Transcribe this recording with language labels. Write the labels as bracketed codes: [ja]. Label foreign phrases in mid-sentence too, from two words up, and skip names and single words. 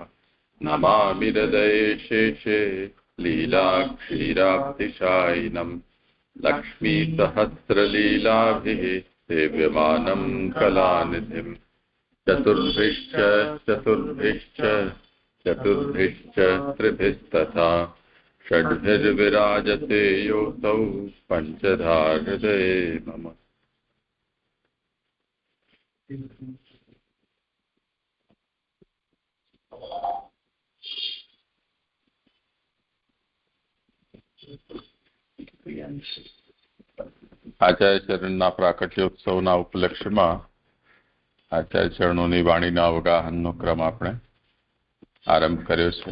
[sa] नमामि हृदये शेषे लीलाक्षीराब्धिशायिनं लक्ष्मीसहस्रलीलाभिः सेव्यमानं कलानिधिम्। चतुर्भिश्च चतुर्भिश्च चतुर्भिश्च त्रिभिस्तथा षड्भिर्विराजते योऽसौ पञ्चधा हृदये मम। [gu] આચાર્ય ચરણના પ્રાકટ્યોત્સવના ઉપલક્ષ્યમાં આચાર્ય ચરણોની વાણીના અવગાહનનો ક્રમ આપણે આરંભ કર્યો છે.